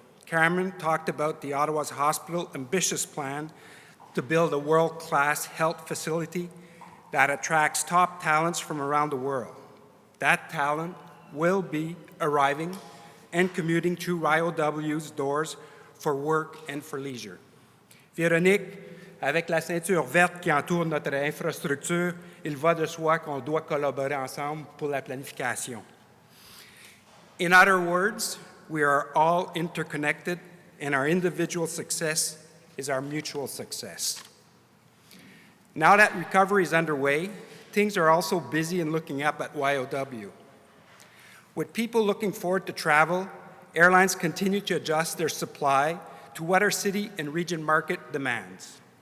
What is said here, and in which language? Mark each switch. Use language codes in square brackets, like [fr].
[en] Cameron talked about the Ottawa's Hospital ambitious plan to build a world-class health facility that attracts top talents from around the world. That talent will be arriving and commuting through YOW's doors for work and for leisure. [fr] Véronique, avec la ceinture verte qui entoure notre infrastructure, il va de soi qu'on doit collaborer ensemble pour la planification. [en] In other words, we are all interconnected, and our individual success is our mutual success. Now that recovery is underway, things are also busy and looking up at YOW. With people looking forward to travel, airlines continue to adjust their supply to what our city and region market demands.